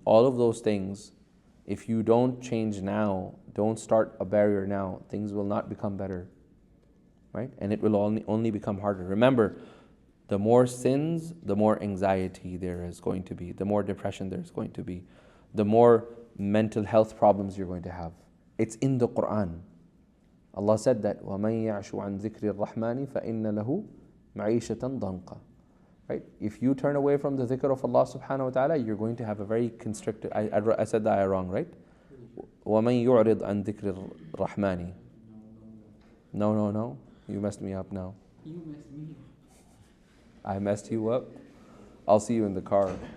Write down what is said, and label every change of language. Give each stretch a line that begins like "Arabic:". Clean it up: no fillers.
English: All of those things, if you don't change now, don't start a barrier now, things will not become better, right? And it will only become harder. Remember, the more sins, the more anxiety there is going to be, the more depression there's going to be, the more mental health problems you're going to have. It's in the Quran. Allah said that,
Arabic: وَمَن يَعْشُ عَنْ ذِكْرِ الرَّحْمَنِ فَإِنَّ لَهُ مَعِيشَةً ضَنْقًا.
English: Right? If you turn away from the dhikr of Allah subhanahu wa ta'ala, you're going to have a very constricted, I said that wrong, right?
Arabic: وَمَن يُعْرِضْ عَنْ ذِكْرِ الرَّحْمَنِ.
English: No. You messed me up now. You messed me up. I messed you up? I'll see you in the car.